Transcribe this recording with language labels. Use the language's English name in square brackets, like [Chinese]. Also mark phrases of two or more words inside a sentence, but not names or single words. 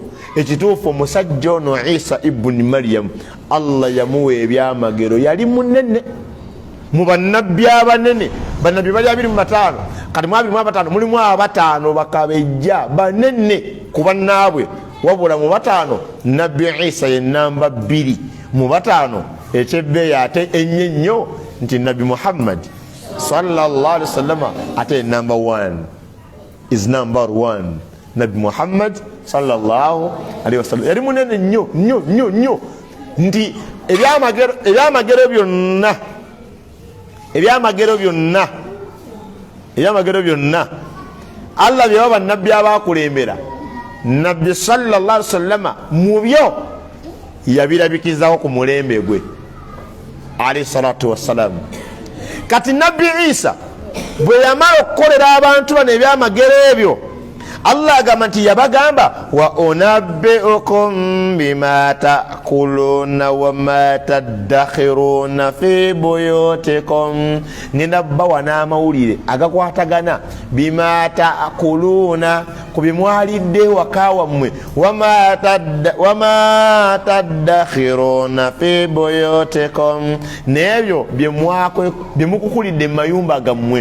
[Ganda] Ekituufu omusajja ono Isa ibuni Maryam Allah yamuwa ebyamagero, yali munene mu bannabbi abanene. Bannabbi bali 25, kati mu 25 mulimu 5 bakabejja banene ku bannaabwe, wabula mu 5 nabbi Isa ye namba 2 mu 5 ekyebbeeyi ate ennyo nti Nabbi Muhammad [Arabic] صلى الله عليه وسلم [Ganda] ate [English] number 1 is number 1. [Ganda] Nabbi Muhammad [Arabic] صلى الله عليه وسلم [Ganda] yali munene nnyo nti ebyamagero byonna Allah bye baba nabbi abakulembera, Nabbi [Arabic] صلى الله عليه وسلم [Ganda] mu byo yabirabikizaho ku mulembe gwe [Arabic] عليه الصلاة والسلام. [Ganda] Kati Nabbi Isa bwe yamala okukolera abantu bano ebyamagero ebyo, Allah agamba nti yabagamba [Arabic] وأنبئكم بما تأكلون وما تدخرون في بيوتكم, [Ganda] ninabbawa n'amawulire agakwatagana [Arabic] بما تأكلون [Ganda] ku bimwalidde waka wammwe, [Arabic] وما تدخرون في بيوتكم, [Ganda] n'ebyo bye mukukulidde mu mayumba gammwe.